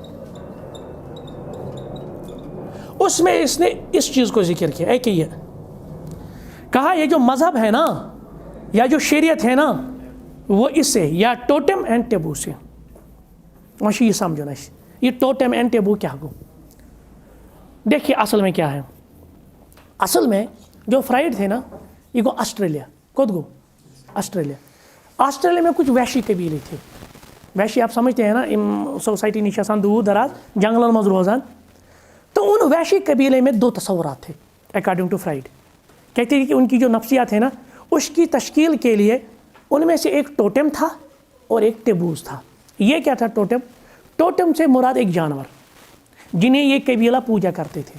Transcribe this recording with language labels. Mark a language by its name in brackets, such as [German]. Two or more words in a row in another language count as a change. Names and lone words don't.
[Urdu] اس میں اس نے اس چیز کو ذکر کیا ہے کہ یہ کہا یہ جو مذہب ہے نا یا جو شریعت ہے نا وہ اس سے یا ٹوٹم اینڈ ٹیبو سے وہاں یہ سمجھنا ہے یہ ٹوٹم اینڈ ٹیبو کیا گو. دیکھیے اصل میں کیا ہے. [Kashmiri] اصل میں جو فرائڈ تھے نا یہ گو آسٹریلیا کود گو آسٹریلیا. [Urdu] آسٹریلیا میں کچھ وحشی قبیلے تھے. وحشی آپ سمجھتے ہیں نا [Kashmiri] سوسائٹی نش آسان دور دراز جنگلن مز روزان. [Urdu] تو ان وحشی قبیلے میں دو تصورات تھے [English] according to [Urdu] فرائڈ. کہتے ہیں کہ ان کی جو نفسیات ہے نا اس کی تشکیل کے لیے ان میں سے ایک ٹوٹم تھا اور ایک ٹیبوز تھا. یہ کیا تھا ٹوٹم. ٹوٹم سے مراد ایک جانور جنہیں یہ قبیلہ پوجا کرتے تھے.